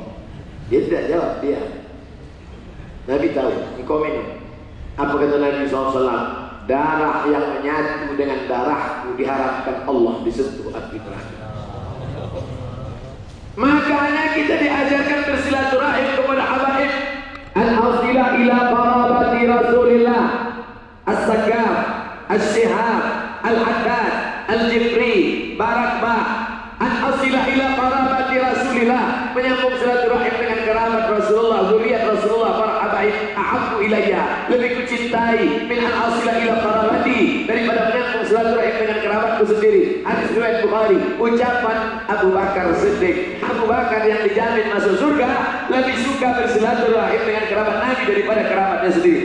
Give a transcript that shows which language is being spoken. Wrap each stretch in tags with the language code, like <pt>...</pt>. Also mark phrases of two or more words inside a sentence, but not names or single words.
<id>Dia tidak jawab, dia. Nabi tahu, engkau minum. Apa kata Nabi SAW? Darah yang menyatu dengan darahku diharapkan Allah disentuh api neraka. Makanya kita diajarkan bersilaturahim kepada habaib.</id> <ar>أن أصل إلى قرابة رسول الله, As-Sakaf, As-Shihab, Al-Haddad, Al-Jifri, Barakbah. أن أصل إلى قرابة رسول الله,</ar> <id>menyambung silaturahim dengan kerabat Rasulullah, zuriat Rasulullah, para habaib.</id> <ar>أحب إلي,</ar> <id>lebih kucintai</id> <ar>من أن أصل إلى قرابتي,</ar> <id>daripada menyambung silaturahim dengan kerabatku sendiri. Hadis riwayat Bukhari. Ucapan Abu Bakar Siddiq, Abu Bakar yang dijamin masuk surga, lebih suka bersilaturahim dengan kerabat Nabi daripada kerabatnya sendiri.</id>